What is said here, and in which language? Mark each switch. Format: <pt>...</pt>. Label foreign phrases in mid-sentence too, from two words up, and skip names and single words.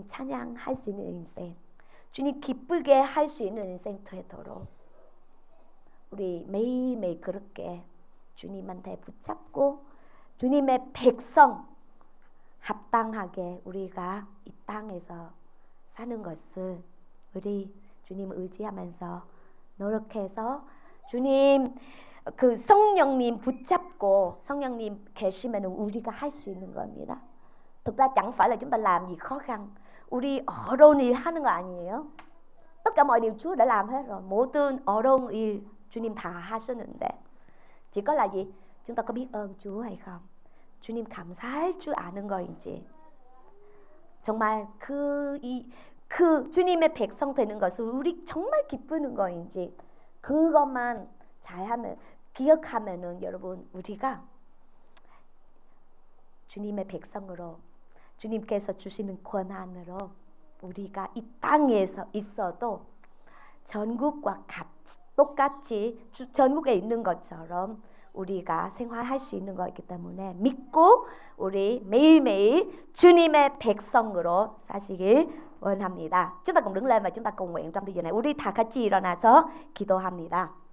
<ko>찬양할 수 있는 인생, 주님 기쁘게 할 수 있는 인생 되도록 우리 매일매일 그렇게 주님한테 붙잡고 주님의 백성 합당하게 우리가 이 땅에서 사는 것을 우리 주님 의지하면서 노력해서 주님 그 성령님 붙잡고 성령님 계시면 우리가 할 수 있는 겁니다.</ko> <vi>Thực ra chẳng phải là chúng ta làm gì khó khăn,</vi> <ko>우리 어려운 일 하는 거 아니에요.</ko> <vi>tất cả mọi điều Chúa đã làm hết rồi.</vi> <ko>모든 어려운 일 주님 다 하셨는데</ko> <vi>chỉ có là gì? chúng ta có biết ơn Chúa hay không?</vi> <ko>주님 감사할 줄 아는 거인지, 정말 그 주님의 백성 되는 것을 우리 정말 기쁘는 거인지, 그것만 잘하면 기억하면은 여러분 우리가 주님의 백성으로 주님께서 주시는 권한으로 우리가 이 땅에서 있어도 전국과 똑같이 전국에 있는 것처럼 우리가 생활할 수 있는 거기 때문에 믿고 우리 매일매일 주님의 백성으로 사시길 원합니다.</ko> <vi>chúng ta cùng đứng lên và chúng ta cầu nguyện trong thời giờ này.</vi> <ko>우리 다 같이 일어나서 기도합니다.</ko>